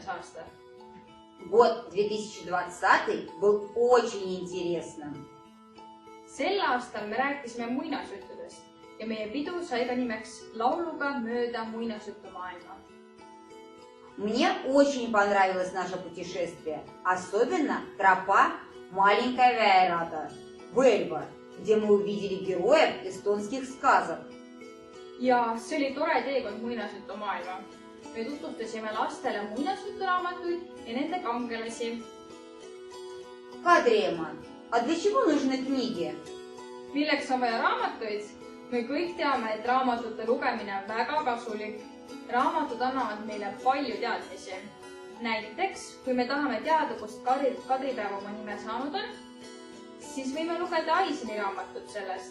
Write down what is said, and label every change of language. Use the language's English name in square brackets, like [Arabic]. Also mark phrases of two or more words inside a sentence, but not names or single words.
[Estonian] aasta. [Russian] Год 2020 был очень интересным. [Estonian] Sel aastal me rääkisime muinasjuttudest ja meie pidu sai ka nimeks lauluga mööda muinasjutumaailma. [Russian] Мне очень понравилось наше путешествие, особенно тропа Маленькая Вайрата в Эльба, где мы увидели героев эстонских сказок. [Estonian] Ja see oli tore teekond muinasjutumaailma. Me tutvustasime lastele muinasjuturaamatuid ja nende kangelasi. Kadriema, [Russian] а для чего нужны книги? [Estonian] Milleks on vaja raamatuid? Me kõik teame, et raamatute lugemine on väga kasulik. Raamatud annavad meile palju teadmisi. Näiteks, kui me tahame teada, kust Kadripäev oma nime saanud on, siis võime lugeda Aiseni raamatut sellest.